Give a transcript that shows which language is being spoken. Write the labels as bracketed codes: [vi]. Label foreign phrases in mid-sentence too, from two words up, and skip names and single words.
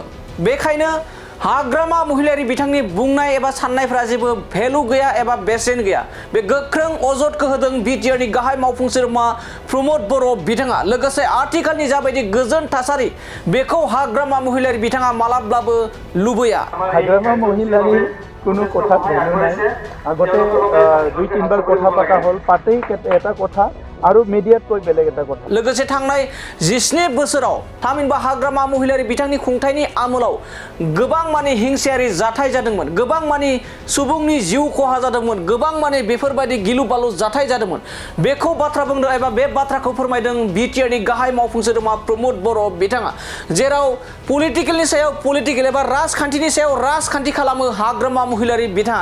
[brx] बेखायनो हाग्रामा महिलारि बिथांनि बुंनाय एबा साननायफ्रा जेबो भेलु गैया एबा बेसेन गैया। बे गोख्रों अजदखौ होदों बिटिआरनि गाहाय मावफुं सोद्रोमा प्रमद बर' बिथाङा। लोगोसे आथिखालनि जाबायदि गोजोन थासारि बेखौ हाग्रामा महिलारि बिथाङा मालाब्लाबो लुबैया। [as] हाग्रामा महिलारि কোনো কথা ভেলু নাই। আগতে দুই তিনবাৰ কথা পাতা হল, পাতেই এটা কথা আৰু মিডিয়াত কৈ বেলেগ এটা কথা। [brx] लोगोसे थांनाय 17 बोसोराव थामहिनबा हाग्रामा महिलारि बिथांनि खुंथायनि आमोलाव गोबां माने हिंसायारि जाथाय जादोंमोन, गोबां माने सुबुंनि जिउ खहा जादोंमोन, गोबां माने बेफोरबायदि गिलु बालु जाथाय जादोंमोन। बेखौ बाथ्रा बुंदों एबा बे बाथ्राखौ फोरमायदों बिटिआरनि गाहाय मावफुं सोद्रोमा प्रमद बर' बिथाङा, जेराव पलिटिकेलनि सायाव पलिटिकेल एबा राजखान्थिनि सायाव राजखान्थि खालामो हाग्रामा महिलारि बिथाङा।